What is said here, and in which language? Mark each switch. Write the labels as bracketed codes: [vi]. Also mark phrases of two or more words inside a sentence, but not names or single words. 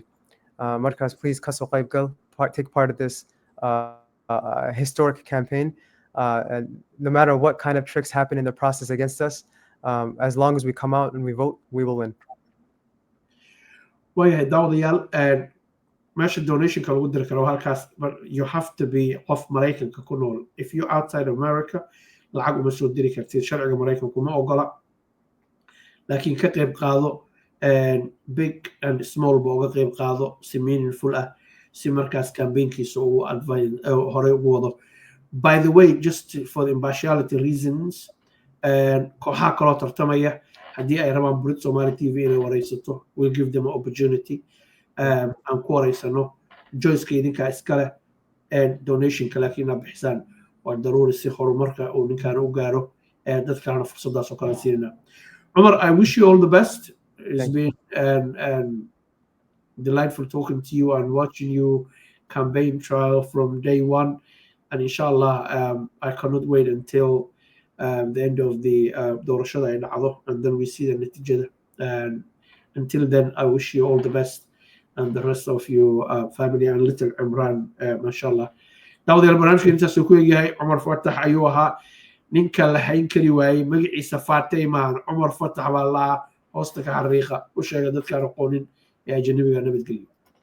[en] Markaz, please take part of this historic campaign. And no matter what kind of tricks happen in the process against us, as long as we come out and we vote, we will win. Well, Dawdiyal, measure donation but you have to be off [so] Maraykan ka ku nool. [en] If you're outside America, [so] lacag uma soo diri kartid sharciga Maraykanku kuma ogola. Laakiin ka qayb qaado [en] big and small [so] ba uga qayb qaado si meaningful ah si markaas campaignkiisa uu advance hore ugu wado. [en] By the way, just for the impartiality reasons, [so] kooxaha kaloo tartamaya haddii ay rabaan Brit Somali TV inay wareysato, [en] we'll give them an opportunity. [so] aan ku wareysano joyska idinka iskale donationka laakiin aad bixisaan waa daruuri si horumarka uu ninkaan u gaaro dad kalena fursadaas oo kale siinayna. [en] Omar, I wish you all the best. It's been delightful talking to you and watching you campaign trial from day one. And inshallah, I cannot wait until the end of the [so] doorashada ay dhacdo, [en] and then we see the natiijada. And until then, I wish you all the best and the rest of your family and little Imran, mashallah. [so] Dawdiyal barnaamijka intaasuu ku egyahay. Omar Fatah ayuu ahaa ninka la hayn kari waayey magaciisa Fatah maahan Omar Fatah baa la hoosta ka xariiqa u sheega dadkaan aqoonin ee ajnabiga nabadgelyo.